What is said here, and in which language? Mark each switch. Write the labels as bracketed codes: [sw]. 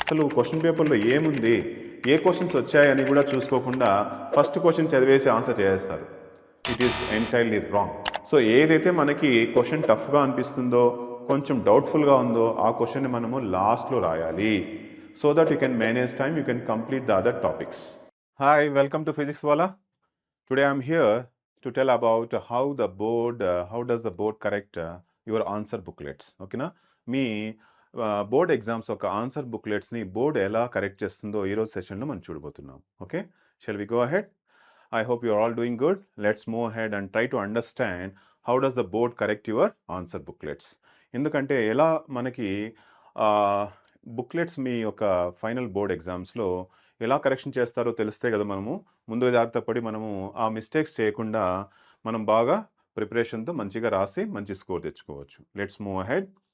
[te] అసలు క్వశ్చన్ పేపర్లో ఏముంది, ఏ క్వశ్చన్స్ వచ్చాయని కూడా చూసుకోకుండా ఫస్ట్ క్వశ్చన్ చదివేసి ఆన్సర్ చేసేస్తారు. [en] It is entirely wrong. [te] So ఏదైతే మనకి క్వశ్చన్ టఫ్గా అనిపిస్తుందో, కొంచెం డౌట్ఫుల్గా ఉందో ఆ క్వశ్చన్ని మనము లాస్ట్లో రాయాలి. [en] So that you can manage time, you can complete the other topics. Hi, welcome to Physics Wala. Today I'm here to tell about how does the board correct your answer booklets. Okay na? [te] మీ board exams ఒక answer బుక్లెట్స్ని board ఎలా correct చేస్తుందో ఈరోజు సెషన్లో మనం చూడబోతున్నాం. [en] Okay, shall we go ahead? I hope you are all doing good. Let's move ahead and try to understand how does the board correct your answer booklets. [te] ఎందుకంటే ఎలా మనకి బుక్లెట్స్ మీ యొక్క ఫైనల్ బోర్డ్ ఎగ్జామ్స్లో ఎలా కరెక్షన్ చేస్తారో తెలిస్తే కదా మనము ముందుగా జాగ్రత్త పడి మనము ఆ మిస్టేక్స్ చేయకుండా మనం బాగా ప్రిపరేషన్తో మంచిగా రాసి మంచి స్కోర్ తెచ్చుకోవచ్చు. [en] Let's move ahead.